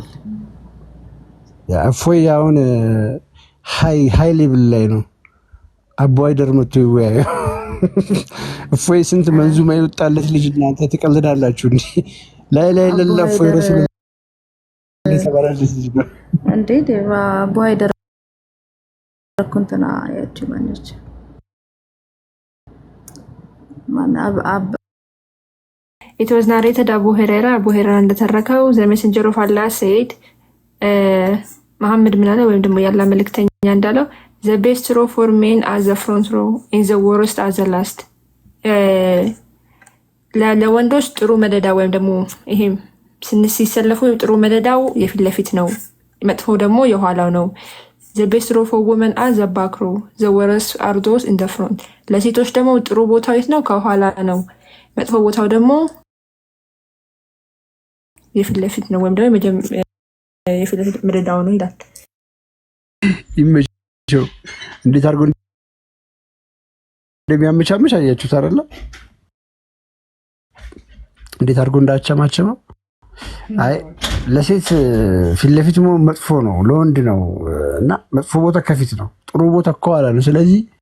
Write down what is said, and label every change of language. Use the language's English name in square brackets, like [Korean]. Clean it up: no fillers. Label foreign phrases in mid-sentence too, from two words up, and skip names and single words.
[Amharic] ያ እፎይ አሁን [English] high level [Amharic] ላይ ነው አባይደር መጥቶ ይወያዩ እፎይ ስንት መንዙማ ይወጣለት ልጅ እናንተ ትቀልዳላችሁ እንዴ ላይ ለእፎይ ረሱል ለተባረልስ ልጅ ነው እንዴ አባይደር ኮንተና ያቺ ማነች ማን [English] It was narrated Abu Huraira እንደተረከው the messenger of Allah said [Amharic] መሐመድ ምን አለ ወይም ደግሞ ያላ መልእክተኛ እንዳለው [English] the best row for men as the front row in the worst as the last [Amharic] ለወንዶች ጥሩ መደዳ ወይም ደግሞ ይሄም ሲሰለፉ ጥሩ መደዳው የፊት ለፊት ነው መጥፎ ደግሞ የኋላው ነው [English] the best row for women as the back row the worst are those in the front [Amharic] ለሴቶች ደግሞ ጥሩ ቦታው የት ነው ከኋላ ነው መጥፎ ቦታው ደግሞ የፊት ለፊት ነው ወይም ደግሞ የፊት ለፊት መደዳው ነው ይላል ይመቸው እንዴት አድርጎ እንደሚያመቻመች አያችሁት አይደል እንዴት አድርጎ እንዳቻማቸመው አይ ለሴት ፊት ለፊት መጥፎ ነው ለወንድ ነው እና መጥፎ ቦታ ከፊት ነው ጥሩ ቦታ ከኋላ ነው ስለዚህ